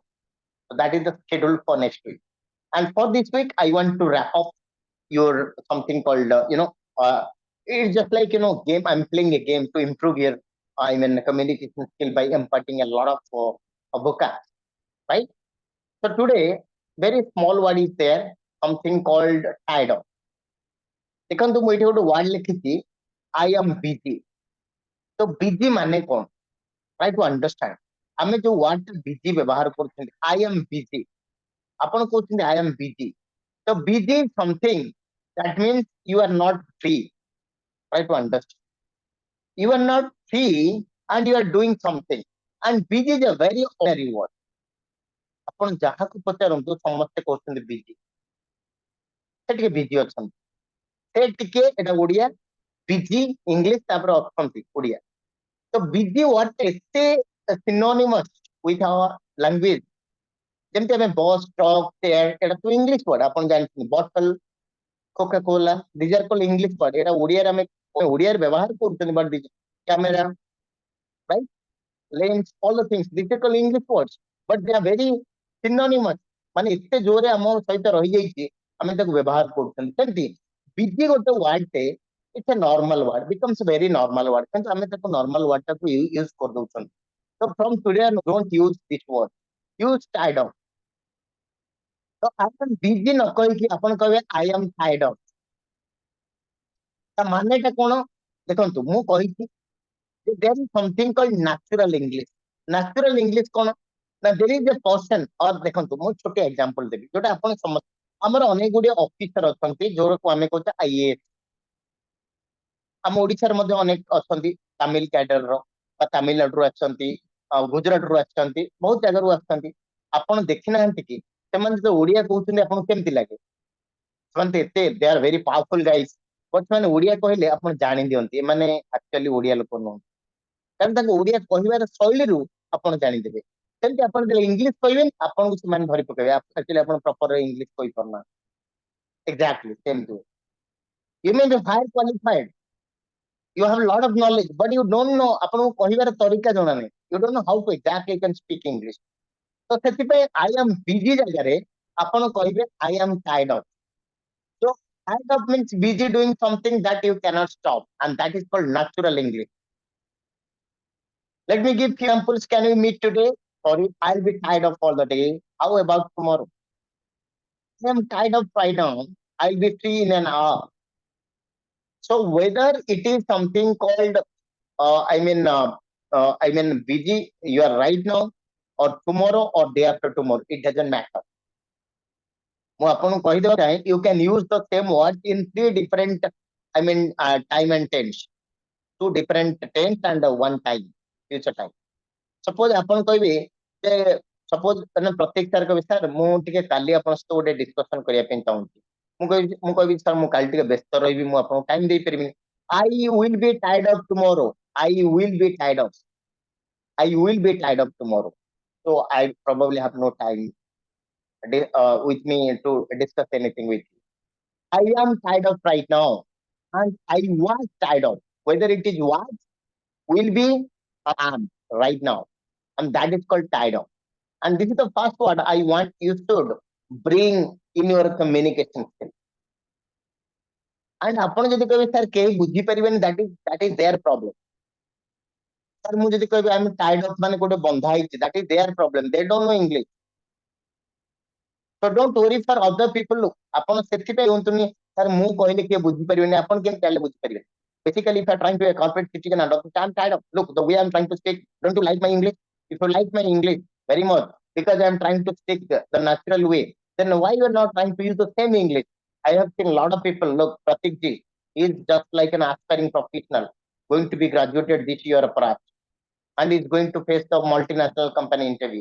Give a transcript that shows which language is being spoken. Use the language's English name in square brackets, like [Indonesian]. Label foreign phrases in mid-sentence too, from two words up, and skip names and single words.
[English] So that is the schedule for next week. And for this week, I want to wrap up your something called it's just like game. I'm playing a game to improve your I mean communication skill by imparting a lot of vocab, right? So today, very small word is there, something called tired of. [Odia] ଦେଖନ୍ତୁ ମୁଁ ଏଠି ଗୋଟେ ୱାର୍ଡ ଲେଖିଛି [English] I am busy. [Odia] ତ busy ମାନେ କଣ? [English] Try to understand. [Odia] ଆମେ ଯୋଉ ୱାର୍ଡ busy ବ୍ୟବହାର କରୁଛନ୍ତି [English] I am busy. [Odia] ଆପଣ କହୁଛନ୍ତି [English] I am busy. So busy is something that means you are not free. Try to understand. You are not free and you are doing something. And busy is a very ordinary word. [Odia] ଆପଣ ଯାହାକୁ ପଚାରନ୍ତୁ ସମସ୍ତେ କହୁଛନ୍ତି busy. ସେ ଟିକେ busy ଅଛନ୍ତି. ସେ ଟିକେ ଏଟା ଓଡିଆ busy ଇଂଲିଶ ତାପରେ ଅଛନ୍ତି ଓଡିଆ. [English] ତ busy word ଏତେ synonymous with our language. [Odia] ଯେମିତି ଆମେ [English] bus truck chair [Odia] ଏଟା ତ [English] English word [Odia] ଆପଣ ଜାଣିଛନ୍ତି ବଟଲ କୋକା କୋଲା [English] these are called English word. [Odia] ଏଟା ଓଡିଆରେ ଆମେ ଓଡିଆରେ ବ୍ୟବହାର କରୁଛନ୍ତି [English] but camera, right? Lens, all the things. These are called English words, but they are very synonymous. [Odia] ମାନେ ଏତେ ଜୋରେ ଆମ ସହିତ ରହିଯାଇଛି ଆମେ ତାକୁ ବ୍ୟବହାର କରୁଛନ୍ତି ସେମିତି busy ଗୋଟେ word ଟେ [English] it's a normal word becomes a very normal word [Odia] କିନ୍ତୁ ଆମେ ତାକୁ [English] normal word [Odia] ଟାକୁ use କରିଦଉଛନ୍ତି. [English] So from today on don't use this word, use tired of. [Odia] ତ ଆପଣ busy ନ କହିକି ଆପଣ କହିବେ [English] I am tired of. [Odia] ତା ମାନେଟା କଣ ଦେଖନ୍ତୁ ମୁଁ କହିଛି [English] there is something called natural English. Natural English [Odia] କଣ ନା [English] there is a person or [Odia] ଦେଖନ୍ତୁ ମୁଁ ଛୋଟ ଏକ୍ସାମ୍ପଲ ଦେବି ଯୋଉଟା ଆପଣ ସମସ୍ତେ ଆମର ଅନେକ ଗୁଡ଼ିଏ ଅଫିସର ଅଛନ୍ତି ଯୋଉଟାକୁ ଆମେ କହୁଛେ IAS. ଆମ ଓଡିଶାରେ ମଧ୍ୟ ଅନେକ ଅଛନ୍ତି ତାମିଲ କ୍ୟାଡରର ବା ତାମିଲନାଡୁରୁ ଆସିଛନ୍ତି ଗୁଜରାଟରୁ ଆସିଛନ୍ତି ବହୁତ ଜାଗାରୁ ଆସିଛନ୍ତି. ଆପଣ ଦେଖିନାହାନ୍ତି କି ସେମାନେ ଯେତେବେଳେ ଓଡିଆ କହୁଛନ୍ତି ଆପଣଙ୍କୁ କେମିତି ଲାଗେ? ସେମାନେ ଏତେ [English] they are very powerful guys but [Odia] ସେମାନେ ଓଡିଆ କହିଲେ ଆପଣ ଜାଣି ଦିଅନ୍ତି ଏମାନେ ଆକ୍ଚୁଆଲି ଓଡିଆ ଲୋକ ନୁହନ୍ତି କାରଣ ତାଙ୍କ ଓଡିଆ କହିବାର ଶୈଳୀରୁ ଆପଣ ଜାଣିଦେବେ. ସେମିତି ଆପଣ ଯେତେବେଳେ ଇଂଲିଶ କହିବେ ଆପଣଙ୍କୁ ସେମାନେ ଧରି ପକେଇବେ ଆକ୍ଚୁଆଲି ଆପଣ [English] proper English [Odia] କହିପାରୁନାହାନ୍ତି. ଏକ୍ଜାକ୍ଟଲି ସେମିତି. [English] You may be higher qualified, you have a lot of knowledge but you don't know [Odia] ଆପଣଙ୍କୁ କହିବାର ତରିକା ଜଣା ନାହିଁ. [English] You don't know how to exactly can speak English. [Odia] ତ ସେଥିପାଇଁ [English] I am busy [Odia] ଜାଗାରେ ଆପଣ କହିବେ [English] I am tired of. So tired of means busy doing something that you cannot stop and that is called natural English. Let me give few examples. Can we meet today? Sorry, I'll be tired of all the day. How about tomorrow? I am tired of right now. I'll be free in an hour. So whether it is something called I mean busy you are right now or tomorrow or day after tomorrow, it doesn't matter. [Odia] ମୁଁ ଆପଣଙ୍କୁ କହିଦେବା ଚାହେଁ [English] you can use the same word in three different time and tense, two different tense and one time future time. [Odia] Suppose ଆପଣ କହିବେ ଯେ suppose ମାନେ ପ୍ରତ୍ୟେକ ସାର୍ କହିବେ ସାର୍ ମୁଁ ଟିକେ କାଲି ଆପଣଙ୍କ ସହିତ ଗୋଟେ ଡିସ୍କସନ କରିବା ପାଇଁ ଚାହୁଁଛି. ମୁଁ କହିବି ସାର୍ ମୁଁ କାଲି ଟିକେ ବ୍ୟସ୍ତ ରହିବି ମୁଁ ଆପଣଙ୍କୁ ଟାଇମ ଦେଇପାରିବିନି. [English] I will be tired of tomorrow. I will be tired of. I will be tired of tomorrow. So I probably have no time with me to discuss anything with you. I am tired of right now. And I was tired of. Whether it is was, will be, am right now. And that is called tired of. And this is the first word I want you should bring in your communication skill. [Odia] And ଆପଣ ଯଦି କହିବେ ସାର୍ କେହି ବୁଝିପାରିବେନି [English] that is their problem. [Odia] ସାର୍ ମୁଁ ଯଦି କହିବି [English] I'm tired of [Odia] ମାନେ ଗୋଟେ ବନ୍ଧା ହେଇଛି [English] that is their problem. They don't know English. So don't worry for other people. Look, [Odia] ଆପଣ ସେଥିପାଇଁ ହୁଅନ୍ତୁନି ସାର୍ ମୁଁ କହିଲେ କିଏ ବୁଝିପାରିବେନି ଆପଣ କେମିତି ଚାହିଁଲେ ବୁଝିପାରିବେ. [English] Basically, if you are trying to be a corporate citizen and I'm tired of, look, the way I'm trying to speak, don't you like my English? If you like my English very much, because I'm trying to speak the natural way, then why you are not trying to use the same English? I have seen a lot of people, look, Pratik ji is just like an aspiring professional, going to be graduated this year perhaps, and is going to face the multinational company interview.